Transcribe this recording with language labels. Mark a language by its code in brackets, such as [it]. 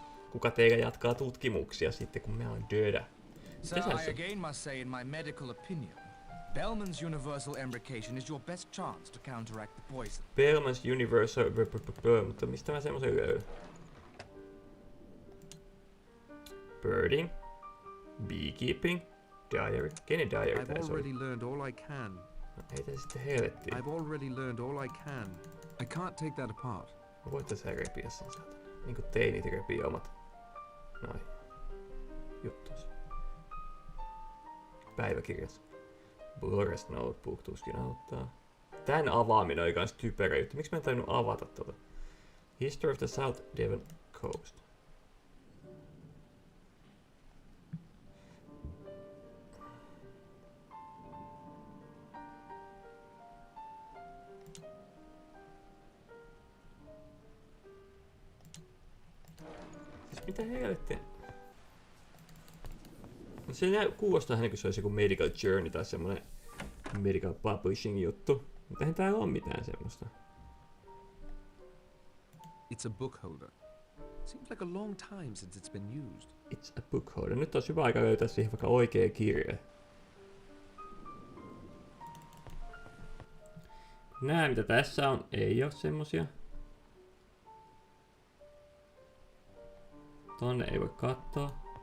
[fi] Kuka teillä jatkaa tutkimuksia sitten, kun me on dödä? [en] Sir, I again must say in my medical opinion, Bellman's universal embrocation is your best chance to counteract the poison. Bellman's universal... [fi] Mutta mistä mä semmosen löydän? [en] Birding. Beekeeping. Diary. [fi] Kenen diary tää [en] I've already learned all I can. [fi] No, ei tää sitten helvettiin. [en] I've already learned all I can. I can't take that apart. [fi] Mä voit tässä repiä sen sieltä. Niinku teinit repii omat. Noin. Juttuus. Päiväkirjas. Blores Notebook tuskin auttaa. Tän avaaminen oli kans typerä juttu. Miksi mä en tainnut avata tota? [en] History of the South Devon Coast. [fi] Siis mitä helvettiä? Se kuulostaa hänen, kun se olisi joku medical journey tai semmonen medical publishing juttu. Mutta eihän täällä oo mitään semmoista. [en] It's a book holder. Seems like a long time since it's been used. It's a book holder. [fi] Nyt olisi hyvä aika löytää siihen vaikka oikea kirja. Nää mitä tässä on, ei oo semmosia. Tonne ei voi katsoa.